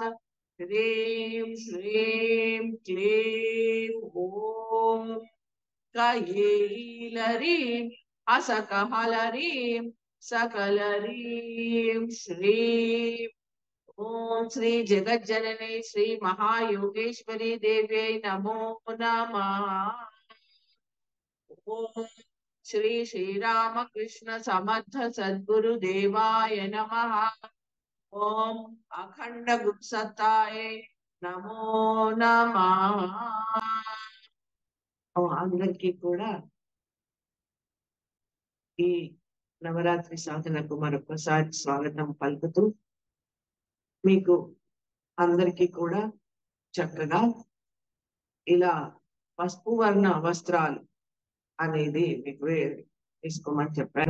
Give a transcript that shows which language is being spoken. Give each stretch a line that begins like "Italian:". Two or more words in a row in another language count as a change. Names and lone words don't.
Sanskrit: ह्रीं श्रीं क्लीं ॐ कयेलरीं असकहलरीं सकलरीं श्रीं ओम श्री जगज्जननी श्री महायोगेश्वरी देव्यै नमो नमः। ओम श्री श्रीरामकृष्ण समर्थ सद्गुरु देवाय नमः। ओम अखंड गुप्सत्ताय नमो नमः।
Telugu: అందరికీ కూడా ఈ నవరాత్రి సాధనకు మరొకసారి స్వాగతం పలుకుతూ మీకు అందరికీ కూడా చక్కగా ఇలా పసుపు వర్ణ వస్త్రాలు అనేది మీకు తీసుకోమని చెప్పాను.